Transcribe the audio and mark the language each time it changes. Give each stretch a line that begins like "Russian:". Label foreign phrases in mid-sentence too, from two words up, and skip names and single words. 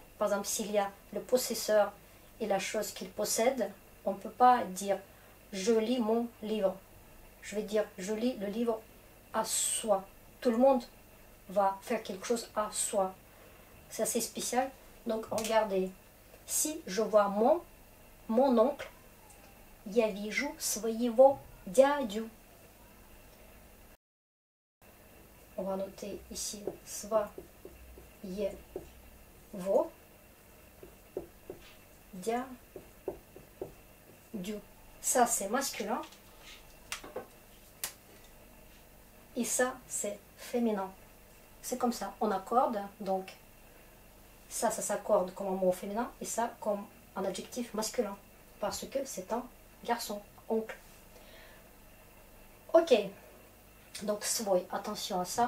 French: Par exemple, s'il y a le possesseur et la chose qu'il possède, on ne peut pas dire je lis mon livre. Je vais dire je lis le livre à soi. Tout le monde va faire quelque chose à soi. C'est assez spécial. Donc regardez, si je vois mon oncle,
Russian: я вижу своего дядю.
French: On va noter ici
Russian: своего дядю.
French: Ça c'est masculin. Et ça c'est féminin. C'est comme ça, on accorde, donc ça s'accorde comme un mot féminin et ça comme un adjectif masculin. Parce que c'est un garçon, oncle. Ok, donc svoj, attention à ça.